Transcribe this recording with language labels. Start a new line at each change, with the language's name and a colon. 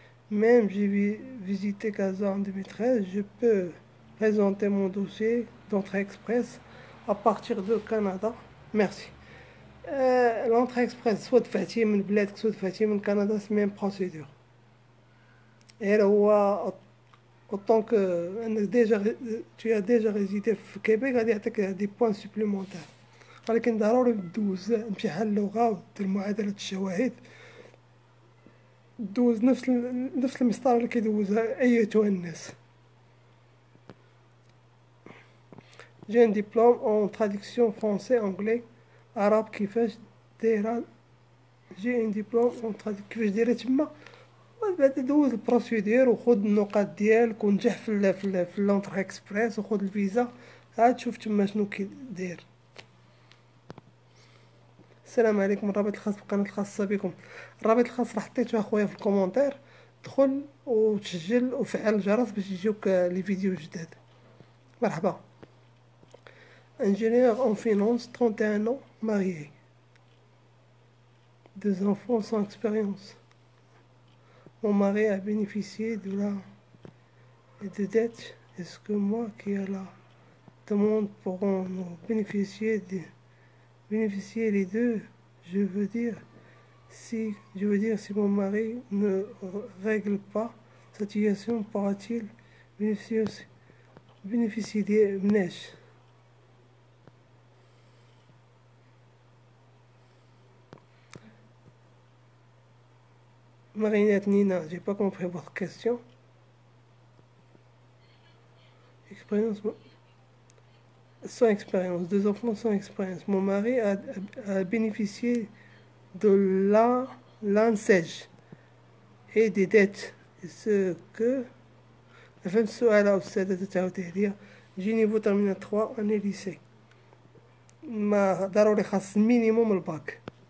French: Même j'ai visité Casa en 2013. Je peux présenter mon dossier d'entrée express à partir de Canada. Merci. L'entrée express soit
Arabic: دفعتي من بلادك
French: soit
Arabic: دفعتي من كندا،
French: c'est même procédure.
Arabic: غير هو
French: autant que tu as déjà résidé
Arabic: في كيبيك غادي يعطيك دي بوان سوبليمونتير، ولكن ضروري دوز امتحان اللغة ودير معادلة الشواهد، دوز نفس المسطرة اللي كيدوزها أيتها الناس.
French: J'ai un diplôme en traduction français-anglais arabe.
Arabic: كيفاش دايرة؟ جي ان ديبلوم اون traduction كيفاش دايرة تما؟ بعد دوز البروسيدير وخذ النقاط ديالك ونجح في لونتر اكسبريس وخذ الفيزا، عاد شوف تما شنو كيداير. السلام عليكم. الرابط الخاص بالقناه الخاصه بكم، الرابط الخاص راه حطيته اخويا في الكومونتير، دخل وتسجل وفعل الجرس باش يجيوك لي فيديو جداد. مرحبا.
French: ingénieur en finance, 31 ans, marié, 2 enfants sans expérience. Mon mari a bénéficié de dettes. Est-ce que moi qui ai la demande pourront nous bénéficier les deux? Je veux dire si mon mari ne règle pas sa situation, pourra-t-il bénéficier des مناش؟ Marinette Nina, j'ai pas compris votre question. Expérience sans expérience, 2 enfants sans expérience. Mon mari a bénéficié de l'ANSEJ et des dettes.
Arabic: Ce que فهمت السؤال أستاذة تعاوديه ليا. جي نيفو ترمينال 3 أني ليسي، ما ضروري خاص مينيموم الباك.